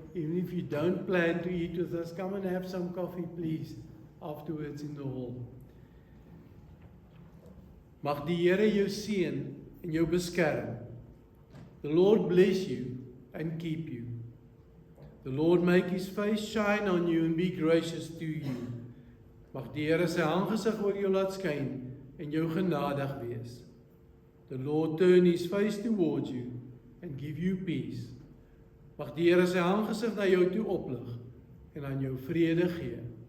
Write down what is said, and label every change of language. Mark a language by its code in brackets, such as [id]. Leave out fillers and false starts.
[en] Even if you don't plan to eat with us, come and have some coffee, please, afterwards in the hall. [af] Mag die Here jou seën en jou beskerm. [en] The Lord bless you and keep you. The Lord make his face shine on you and be gracious to you. [af] Mag die Here sy aangesig oor jou laat skyn en jou genadig wees. [en] The Lord turn his face towards you and give you peace. [af] Mag die Here sy aangesig na jou toe oplig en aan jou vrede gee.